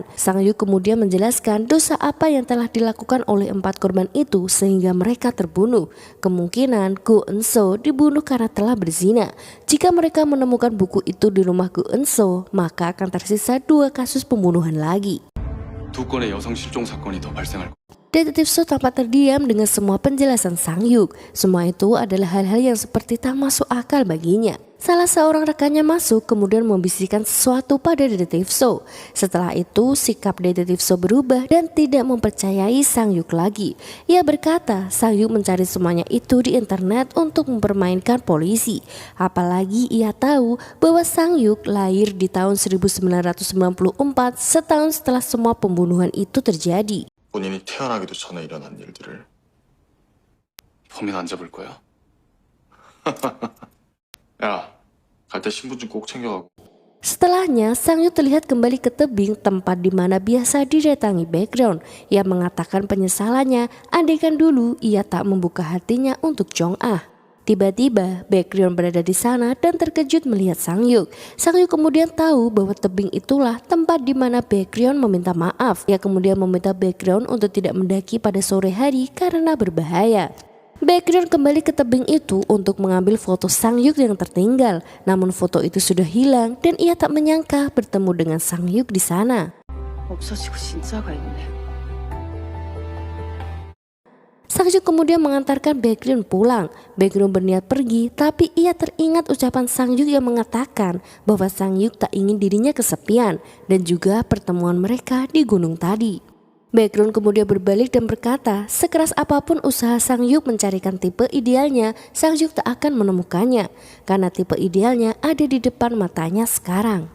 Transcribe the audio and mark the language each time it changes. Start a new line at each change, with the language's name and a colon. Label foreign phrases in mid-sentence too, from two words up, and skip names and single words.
Indonesian: Sangyuk kemudian menjelaskan dosa apa yang telah dilakukan oleh 4 korban itu sehingga mereka terbunuh. Kemungkinan Go Eun-soo dibunuh karena telah berzina. Jika mereka menemukan buku itu di rumah Go Eun-soo, maka akan tersisa 2 kasus pembunuhan lagi.
Korean: 2 건의 여성 실종 사건이 더 발생할
Indonesian: Detektif So tampak terdiam dengan semua penjelasan Sangyuk. Semua itu adalah hal-hal yang seperti tak masuk akal baginya. Salah seorang rekannya masuk kemudian membisikkan sesuatu pada detektif So. Setelah itu sikap detektif So berubah dan tidak mempercayai Sang Yuk lagi. Ia berkata Sang Yuk mencari semuanya itu di internet untuk mempermainkan polisi. Apalagi ia tahu bahwa Sang Yuk lahir di tahun 1994 setahun setelah semua pembunuhan itu terjadi.
Korean: 본인이 태어나기도 전에 일어난 일들을 범인 안 잡을 거야? 야, 갈 때 신분증 꼭 챙겨가고.
Indonesian: Setelahnya, Sang Yuk terlihat kembali ke tebing tempat di mana biasa didatangi background. Ia mengatakan penyesalannya, andaikan dulu ia tak membuka hatinya untuk Jong Ah. Tiba-tiba, background berada di sana dan terkejut melihat Sang Yuk. Sang Yuk kemudian tahu bahwa tebing itulah tempat di mana background meminta maaf. Ia kemudian meminta background untuk tidak mendaki pada sore hari karena berbahaya. Background kembali ke tebing itu untuk mengambil foto Sang Yuk yang tertinggal. Namun foto itu sudah hilang dan ia tak menyangka bertemu dengan Sang Yuk di sana.
Korean: 없어지고 진짜가 있네.
Indonesian: Sang Yuk kemudian mengantarkan Baekhyun pulang. Baekhyun berniat pergi, tapi ia teringat ucapan Sang Yuk yang mengatakan bahwa Sang Yuk tak ingin dirinya kesepian dan juga pertemuan mereka di gunung tadi. Baekhyun kemudian berbalik dan berkata, sekeras apapun usaha Sang Yuk mencarikan tipe idealnya, Sang Yuk tak akan menemukannya karena tipe idealnya ada di depan matanya sekarang.